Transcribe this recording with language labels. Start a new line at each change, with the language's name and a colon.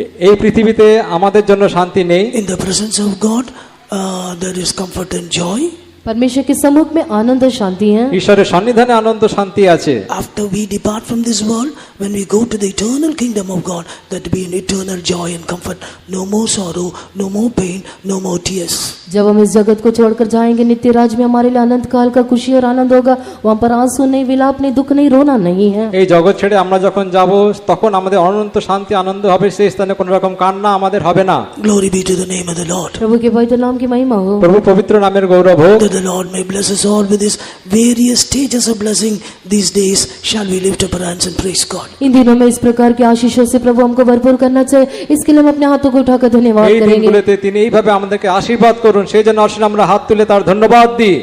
Bangla: এই পৃথিবীতে আমাদের জন্য শান্তি নেই।
English: In the presence of God, there is comfort and joy.
Hindi: परमेश्वर के सम्मुख में आनंद और शांति है।
Bangla: ঈশ্বরের সন্নিধানে আনন্দ শান্তি আছে।
English: After we depart from this world, when we go to the eternal kingdom of God, that will be an eternal joy and comfort. No more sorrow, no more pain, no more tears.
Hindi: जब हम इस जगत को छोड़कर जाएंगे नित्य राज में, हमारे लिए अनंत काल का खुशी और आनंद होगा। वहाँ पर आंसू नहीं, विलाप नहीं, दुख नहीं, रोना नहीं है।
Bangla: এই জগৎ ছেড়ে আমরা যখন যাব তখন আমাদের অনন্ত শান্তি আনন্দ হবে, সেই স্থানে কোনো রকম কান্না আমাদের হবে না।
English: Glory be to the name of the Lord.
Hindi: प्रभु के पवित्र नाम की महिमा हो।
Bangla: প্রভু পবিত্র নামের গৌরব হোক।
English: That the Lord may bless us all with His various stages of blessing. These days shall we lift up our hands and praise God.
Hindi: इन दिनों में इस प्रकार के आशीषों से प्रभु हमको भरपूर करना चाहिए। इसके लिए हम अपने हाथों को उठाकर धन्यवाद
Bangla: এই
Hindi: करेंगे।
Bangla: দিনগুলোতে তিনি এইভাবে আমাদেরকে আশীর্বাদ করুন, সেই জন্য আসলে আমরা হাত তুলে তার ধন্যবাদ দিই।